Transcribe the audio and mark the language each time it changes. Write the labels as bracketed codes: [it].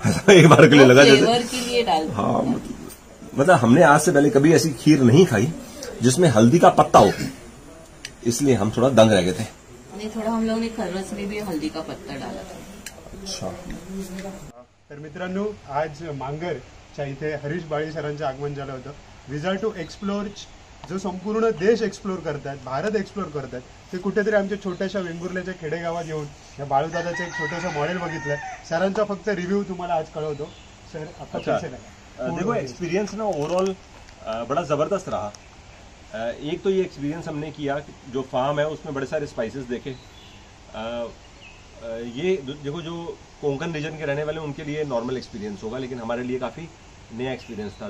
[hi] एक बार के लिए लगा जैसे के लिए डाल। हाँ, मतलब हमने आज से पहले कभी ऐसी खीर नहीं खाई जिसमें हल्दी का पत्ता हो, इसलिए हम थोड़ा दंग रह गए थे। नहीं, थोड़ा हम लोगों ने खरवस में भी हल्दी का पत्ता डाला था। अच्छा। [mr] तर मित्रांनो, आज मांगरच्या इथे हरीश बाळी सरांचं आगमन झालं होतं। विझा टू एक्सप्लोर जो संपूर्ण देश एक्सप्लोर करतात, भारत एक्सप्लोर करतात, ते कुठेतरी आमच्या छोट्याशा वेंगुर्ल्याच्या खेडेगावात येऊन या बाळूदादाचं एक छोटंसं मॉडेल बघितलं। सरांचा फक्त रिव्ह्यू तुम्हाला आज कळवतो। [hi] सर आपका कैसे लगा? देखो, एक्सपीरियंस ना ओवरऑल बड़ा जबरदस्त रहा। एक तो ये एक्सपीरियंस हमने किया जो फार्म है उसमें बड़े सारे स्पाइसेस देखे। ये देखो, जो कोंकण रीजन के रहने वाले उनके लिए नॉर्मल एक्सपीरियंस होगा, लेकिन हमारे लिए काफ़ी नया एक्सपीरियंस था।